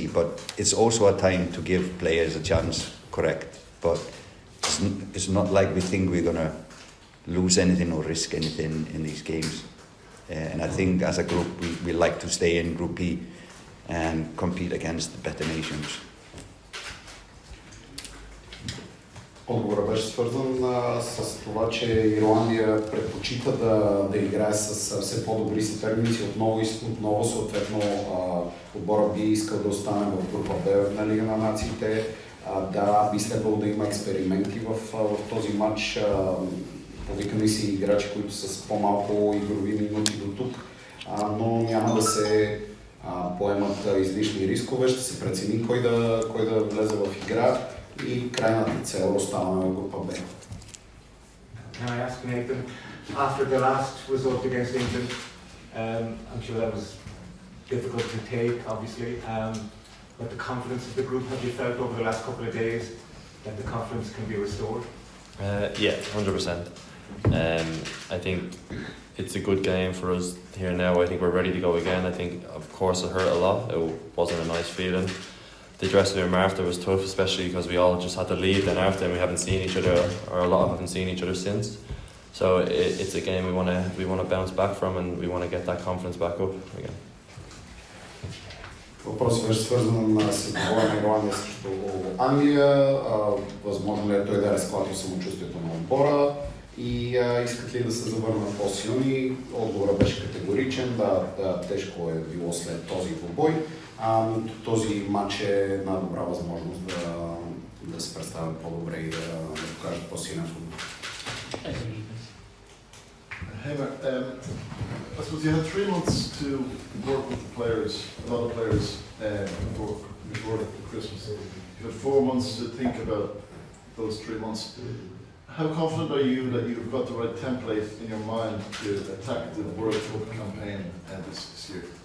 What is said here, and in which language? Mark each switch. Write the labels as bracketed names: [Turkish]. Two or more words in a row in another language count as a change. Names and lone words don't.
[English] But it's also a time to give players a chance, correct? But it's not like we think we're gonna lose anything or risk anything in these games. And I think as a group we like to stay in Group B and compete against the better nations. [Bulgarian] Отговорът беше свързан с това, че Ирландия предпочита да играе с все по-добри съперници. Отново съответно отбора би искал да остане в група Б на Лига на нациите. Да, би следвало да има експерименти в този матч. Повикани си играчи, които са с по-малко игрови минути до тук, но няма да се поемат излишни рискове, ще се прецени кой да влезе в игра и крайната цел оставаме в група Б. [English] Can I ask Nathan, after the last result against England, I'm sure that was difficult to take, obviously, but the confidence of the group, have you felt over the last couple of days that the confidence can be restored? Yeah, 100%. I think it's a good game for us here now. I think we're ready to go again. I think, of course, it hurt a lot. It wasn't a nice feeling. The dressing room after was tough, especially because we all just had to leave then after, and we haven't seen each other, or a lot haven't seen each other since. So it's a game we want to bounce back from, and we want to get that confidence back up again. [Bulgarian] Въпросът беше свързан с двоя на Ирландия срещу Англия. Възможно ли е той да разклати самочувствието на отбора и искат ли да се завърнат по-силни? Отговорът беше категоричен. Да, тежко е било след този двубой. Този матч е една добра възможност да се представят по-добре и да покажат по-силен футбол. [English] Heimir, I suppose you had 3 months to work with the players, a lot of players, before Christmas. You had 4 months to think about those 3 months. How confident are you that you've got the right template in your mind to attack the World Cup campaign this year?